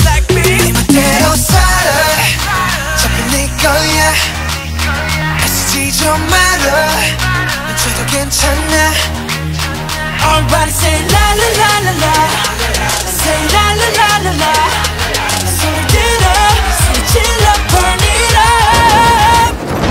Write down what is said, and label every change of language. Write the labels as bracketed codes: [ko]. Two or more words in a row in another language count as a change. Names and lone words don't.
[en] like me [ko] 네 멋대로 살아 자꾸 네 거야 애쓰지 좀 말아 넌 죄도 괜찮아 [en] Everybody say la la la la la say la la la la la [ko] 소리 들어 소리 질러 [en] burn it up